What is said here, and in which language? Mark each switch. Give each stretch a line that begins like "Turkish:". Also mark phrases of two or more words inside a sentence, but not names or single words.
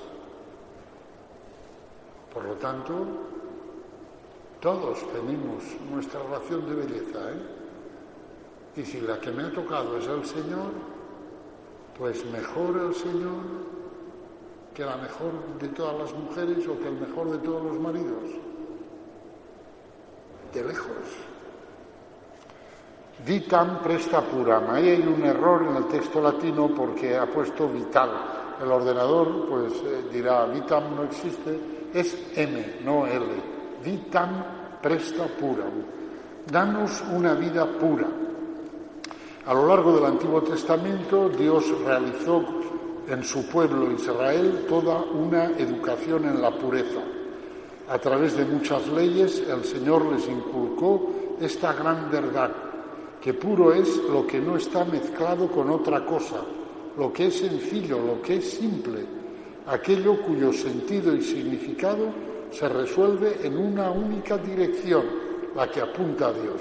Spanish: Por lo tanto, todos tenemos nuestra ración de belleza, Y si la que me ha tocado es el Señor, pues mejor el Señor que la mejor de todas las mujeres o que el mejor de todos los maridos. De lejos.
Latin: Vitam presta puram.
Spanish: Ahí hay un error en el texto latino porque ha puesto vital. El ordenador pues dirá vitam no existe es M, no L.
Latin: Vitam presta puram.
Spanish: Danos una vida pura. A lo largo del Antiguo Testamento, Dios realizó en su pueblo Israel toda una educación en la pureza. A través de muchas leyes, el Señor les inculcó esta gran verdad, que puro es lo que no está mezclado con otra cosa, lo que es sencillo, lo que es simple, aquello cuyo sentido y significado se resuelve en una única dirección, la que apunta a Dios.